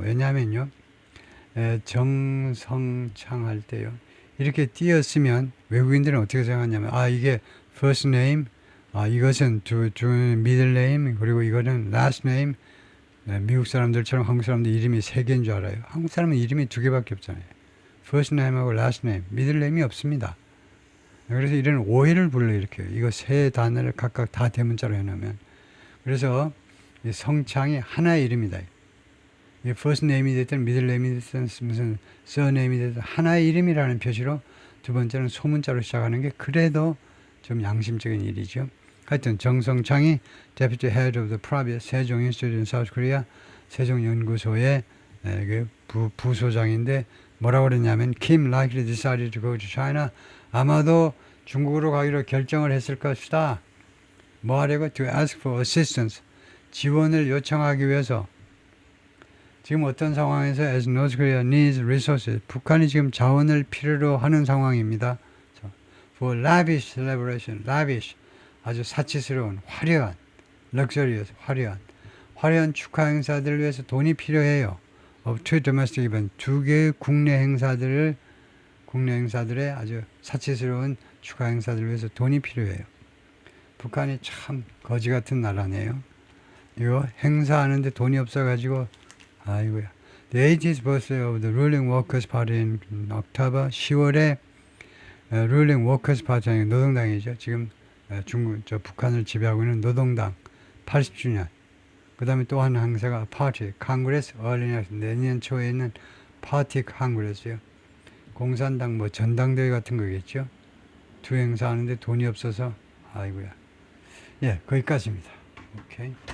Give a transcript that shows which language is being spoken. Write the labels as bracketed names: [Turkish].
[Korean] 왜냐하면요 정성창 할 때요 이렇게 띄었으면 외국인들은 어떻게 생각하냐면 이게 first name 이것은 middle name 그리고 이거는 last name. 미국 사람들처럼 한국 사람들 이름이 3개인 줄 알아요. 한국 사람은 이름이 2개밖에 없잖아요. first name하고 last name, middle name이 없습니다. 그래서 이런 오해를 불러일으켜요. 이거 세 단어를 각각 다 대문자로 해놓으면 그래서 이 성창이 하나의 이름이다. 이 first name이 됐든 middle name이 됐든 무슨 surname이 됐든 하나의 이름이라는 표시로 두 번째는 소문자로 시작하는 게 그래도 좀 양심적인 일이죠. 하여튼 [English] 정성창이 Deputy Head of the Private 세종 Institute in South Korea [Korean] 세종연구소의 그 부소장인데 뭐라고 그랬냐면 [English] Kim likely decided to go to China. [Korean] 아마도 중국으로 가기로 결정을 했을 것이다. 뭐 하려고? [English] To ask for assistance. [Korean] 지원을 요청하기 위해서. 지금 어떤 상황에서 [English] as North Korea needs resources. [Korean] 북한이 지금 자원을 필요로 하는 상황입니다. [English] For lavish celebration. lavish. [Korean] 아주 사치스러운, 화려한, luxurious, 화려한 축하 행사들을 위해서 돈이 필요해요. [English] Of two domestic events. [Korean] 두 개의 국내 행사들의 아주 사치스러운 축하 행사들을 위해서 돈이 필요해요. 북한이 참 거지 같은 나라네요. 이거 행사하는데 돈이 없어가지고 아이고야. [English] The 80th birthday of the ruling workers party in October. [Korean] 10월에 [English] ruling workers party [Korean] 노동당이죠. 지금 북한을 지배하고 있는 노동당 80주년. 그 다음에 또 한 행사가 파티, 컨그레스, 내년 초에 있는 파티 컨그레스요. 공산당 전당대회 같은 거겠죠. 두 행사 하는데 돈이 없어서 아이고야. 예, 거기까지입니다. 오케이.